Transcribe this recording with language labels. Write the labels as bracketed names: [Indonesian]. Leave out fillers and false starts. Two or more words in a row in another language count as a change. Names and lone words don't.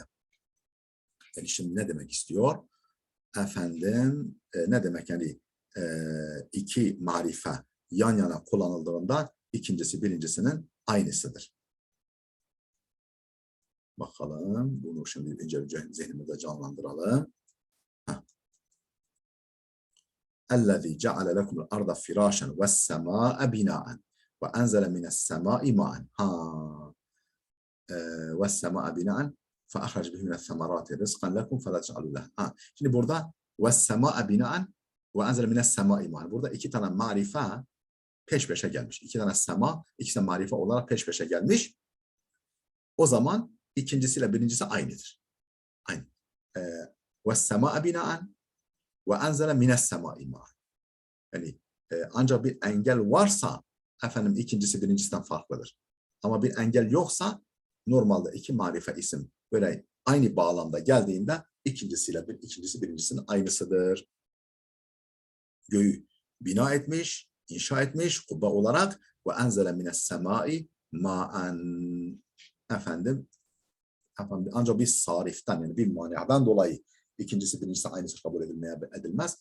[Turkish] Yani şimdi ne demek istiyor? Efendim ne demek yani iki marife yan yana kullanıldığında ikincisi birincisinin aynısıdır. Bakalım bunu şimdi ince zihnimizde canlandıralım. [Arabic] اَلَّذ۪ي جَعَلَ لَكُمُ الْاَرْضَ فِرَاشًا وَالسَّمَاءَ بِنَاءً وَاَنْزَلَ مِنَ السَّمَاءِ مَاءً وَالسَّمَاءَ بِنَاءً فَأَخْرَجَ بِهِ مِنَ الثَّمَرَاتِ رِزْقًا لَكُمْ فَلَا تَجْعَلُوا لَهُ. Şimdi burada وَالسَّمَاءَ بِنَاءً وَاَنْزَلَ مِنَ السَّمَاءِ مَاءً. [Turkish] Burada iki tane marife peş peşe gelmiş. İki tane sema, ikisi de marife olarak peş peşe gelmiş. O zaman ikincisiyle birincisi aynıdır. Aynı. [Arabic] وَالسَّمَاءَ بِنَاءً وَاَنْزَلَ مِنَ السَّمَاءِ مَاءً. [Turkish] Yani ancak bir engel varsa efendim ikincisi birincisinden farklıdır. Ama bir engel yoksa normalde iki marife isim böyle aynı bağlamda geldiğinde ikincisi birincisinin aynısıdır. Göğü bina etmiş, inşa etmiş kubbe olarak [Arabic] وأنزل من السماء ماء [Turkish] efendim ancak bir sariften yani bir manadan dolayı ikincisi birincisi aynısı kabul edilmez.